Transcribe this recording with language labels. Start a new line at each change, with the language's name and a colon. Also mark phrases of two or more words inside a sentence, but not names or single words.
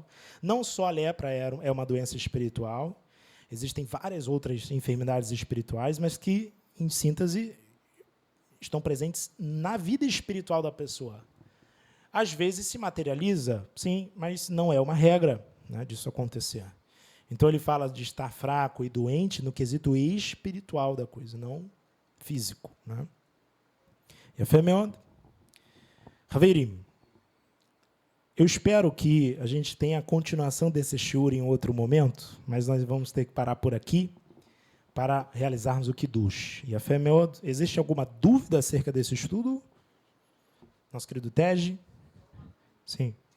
Portuguese: Não só a lepra é uma doença espiritual, existem várias outras enfermidades espirituais, mas que, em síntese, estão presentes na vida espiritual da pessoa. Às vezes se materializa, sim, mas não é uma regra, né, disso acontecer. Então ele fala de estar fraco e doente no quesito espiritual da coisa, não físico, né?
Hebrew: יפה מאוד. חברים,
Portuguese: eu espero que a gente tenha a continuação desse shiur em outro momento, mas nós vamos ter que parar por aqui para realizarmos o Kiddush.
Hebrew: יפה מאוד.
Portuguese: Existe alguma dúvida acerca desse estudo? Nosso querido Tej? Sim.